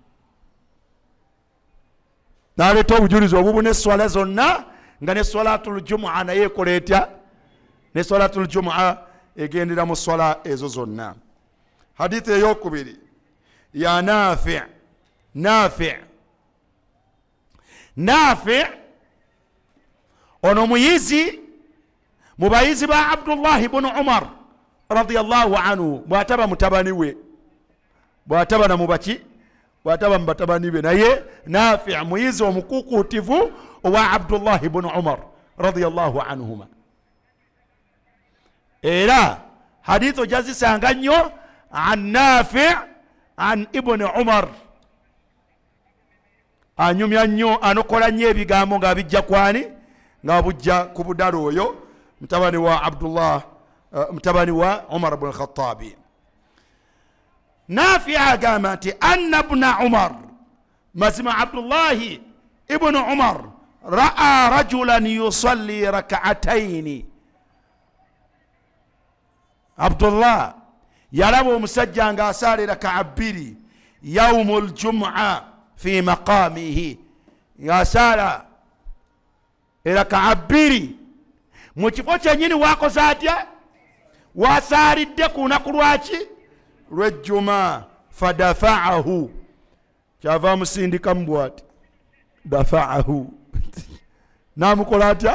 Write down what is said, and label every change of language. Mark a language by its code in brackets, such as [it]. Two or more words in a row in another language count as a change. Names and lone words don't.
[lg] n'aleeta obujulizi obubu n'esswala zonna nga n'esswalatul jumu'a naye ekola etya n'esswalatul jumu'a egendera mu swala ezo zonna hadithi eyokubiri ya Nafi' ono muyizi mu bayizi ba Abdullah ibn Umar [ar] رضي الله عنه [lg] bw'ataba mutabani we bw'ataba na mubaki bw'ataba mu batabani be naye Nafi' muyizi omukukuutivu owa Abdullah ibn Umar [ar] رضي الله عنهما [lg] era hadith ojazisanga nnyo an Nafi' an ibn Umar anyumya nnyo anokola nnyo ebigambo ng'abijja kwani nga bujja ku budala oyo mutabani wa Abdullah mutabani wa Umar ibn Khattabi Nafi' agamba nti anna ibn Umar mazima Abdullahi ibn Umar [ar] رأى رجلا يصلي ركعتين. [lg] Abdullah yalaba omusajja nga asaala raka'a bbiri [ar] يوم الجمعة في مقامه, [lg] ngasaala raka'a bbiri mu kifo kyennyini. Wakoze atya? Wasaalidde ku lunaku lwaki? Lw'ejjuma. Fadafa'ahu, kyava musindikamu bw'ati, dafa'ahu namukola atya?